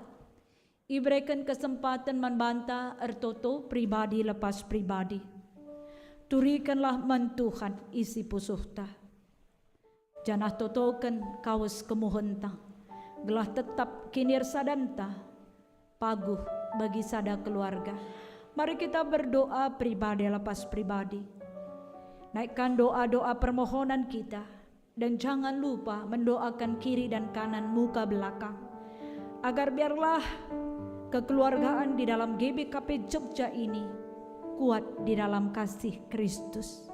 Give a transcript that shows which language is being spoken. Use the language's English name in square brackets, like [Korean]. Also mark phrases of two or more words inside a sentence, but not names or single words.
[Batak Karo] Iberikan kesempatan membantah ertoto pribadi lepas pribadi. Turikanlah man Tuhan isi pusuhta. Janah totokan kawas kemuhentang. Gelah tetap kinir sadanta. Paguh bagi sada keluarga. [Indonesian] Mari kita berdoa pribadi lepas pribadi. Naikkan doa-doa permohonan kita. Dan jangan lupa mendoakan kiri dan kanan muka belakang. Agar biarlah kekeluargaan di dalam GBKP Jogja ini kuat di dalam kasih Kristus.